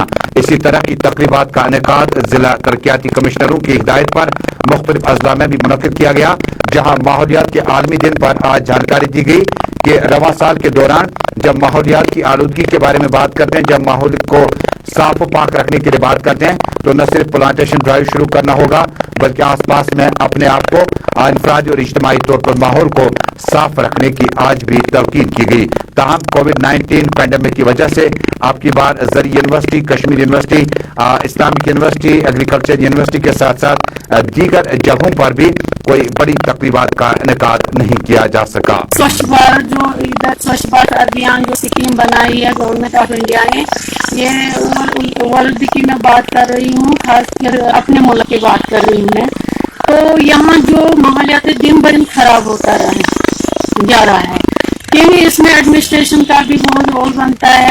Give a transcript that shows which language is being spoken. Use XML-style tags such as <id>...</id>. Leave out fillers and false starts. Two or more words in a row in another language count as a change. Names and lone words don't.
<ur>اسی طرح کی تقریبات کا انعقاد ضلع ترقیاتی کمشنروں کی ہدایت پر مختلف اضلاع میں بھی منعقد کیا گیا، جہاں ماحولیات کے عالمی دن پر آج جانکاری دی گئی کہ رواں سال کے دوران جب ماحولیات کی آلودگی کے بارے میں بات کرتے ہیں، جب ماحول کو صاف و پاک رکھنے کے لیے بات کرتے ہیں تو نہ صرف پلانٹیشن ڈرائیو شروع کرنا ہوگا بلکہ آس پاس میں اپنے آپ کو انفرادی اور اجتماعی طور پر ماحول کو صاف رکھنے کی آج بھی تاکید کی گئی۔ تاہم کووڈ-19 پینڈیمک کی وجہ سے اب کی بار زرعی یونیورسٹی، کشمیر یونیورسٹی، اسلامک یونیورسٹی، ایگریکلچر یونیورسٹی کے ساتھ ساتھ دیگر جگہوں پر بھی کوئی بڑی تقریبات کا انعقاد نہیں کیا جا سکا۔ سوچھ بھارت جو ادھر سوچھ بھارت ابھیان جو اسکیم بنائی ہے گورنمنٹ آف انڈیا نے، یہ ورلڈ کی میں بات کر رہی ہوں، خاص کر اپنے ملک کی بات کر رہی ہوں میں، تو یہاں جو ماحولیاتی دن بدن خراب ہوتا جا رہا ہے، کیونکہ اس میں ایڈمنسٹریشن کا بھی بہت رول بنتا ہے۔</ur>